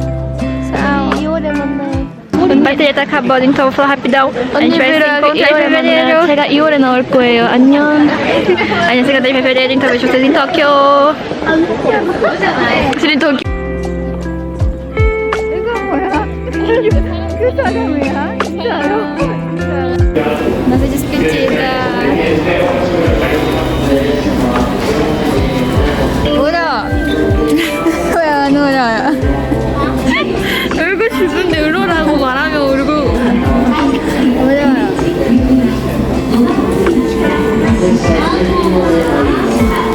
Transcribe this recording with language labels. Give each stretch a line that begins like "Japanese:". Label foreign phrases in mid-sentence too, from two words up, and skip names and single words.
Portuguese: Tchau.
Korean: 2월에 만나요.
Portuguese: A bateria tá acabando, então eu vou falar rapidão. A gente vai se encontrar em fevereiro.
Korean: 제가 2월에 나올 거예요. 안녕.
Portuguese: A gente se encontra em fevereiro, então vejo vocês em Tóquio. Vocês em Tóquio. Nossa despedida.
Korean: 울어. 왜 안 울어요? 울고 싶은데 울어라고 말하면 울고. 울어요.